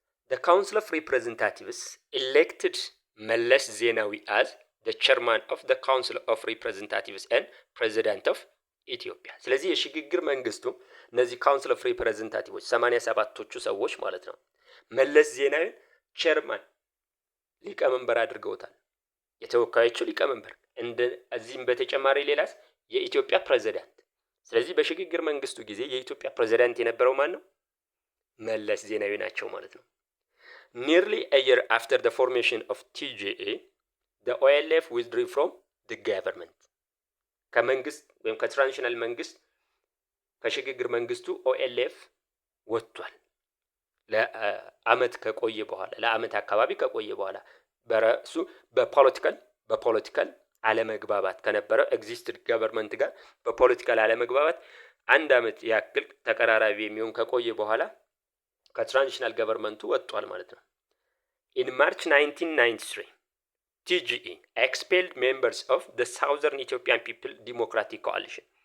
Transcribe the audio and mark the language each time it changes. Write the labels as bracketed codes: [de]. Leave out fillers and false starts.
[en] The Council of Representatives elected መለስ ዜናዊ as the chairman of the Council of Representatives and President of [am] ኢትዮጵያ። ስለዚህ የሽግግር መንግስቱ እነዚህ ካውንስል ኦፍ ሪፕሬዘንታቲቮች 87ቶቹ ሰዎች ማለት ነው መለስ ዜናዊን ቸርማን ሊቀመንበር አድርገውታል። የተወካዮቹ ሊቀመንበር እዚህም በተጨማሪ ሌላስ የኢትዮጵያ ፕሬዝዳንት። ስለዚህ በሽግግር መንግስቱ ጊዜ የኢትዮጵያ ፕሬዝዳንት የነበረው ማን ነው? መለስ ዜናዊ ናቸው ማለት ነው። [en] Nearly a year after the formation of TGA, the OLF withdrew from the government. [am] ከመንግስት ወይም ከትራንዚሽናል መንግስት ከሽግግር መንግስቱ ኦኤልኤፍ ወጥቷል። ለአመት ከቆየ በኋላ ለአመት አካባቢ ከቆየ በኋላ በራሱ በፖለቲካል አለመግባባት ከነበረ ኤግዚስትድ ገቨርንመንት ጋር በፖለቲካል አለመግባባት አንድ አመት ያክል ተቀራራቢ የሚሆን ከቆየ በኋላ ከትራንዚሽናል ገቨርንመንቱ ወጥቷል ማለት ነው። [en] In March 1993 TGE expelled members of the Southern Ethiopian People Democratic Coalition.